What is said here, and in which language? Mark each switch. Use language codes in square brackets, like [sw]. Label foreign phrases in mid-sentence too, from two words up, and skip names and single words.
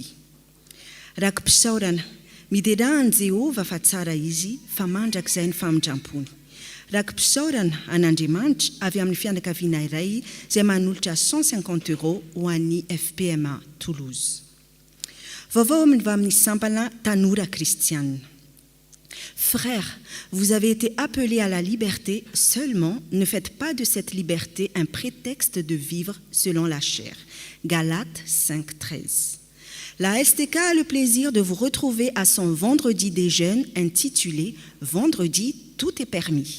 [mg] Rakim-pisaorana, miderahan'i Jehova fa tsara izy, fa mandrakizay ny famindram-pony. Rakim-pisaorana an'Andriamanitra avy amin'ny fianakaviana iray izay manolotra 150 € ho an'ny FPMA Toulouse. Vaovao amin'ny sampana tanora kristianina. [fr] Frères, vous avez été appelés à la liberté, seulement ne faites pas de cette liberté un prétexte de vivre selon la chair. Galates 5:13. La STK a le plaisir de vous retrouver à son vendredi des jeunes intitulé « Vendredi, tout est permis ».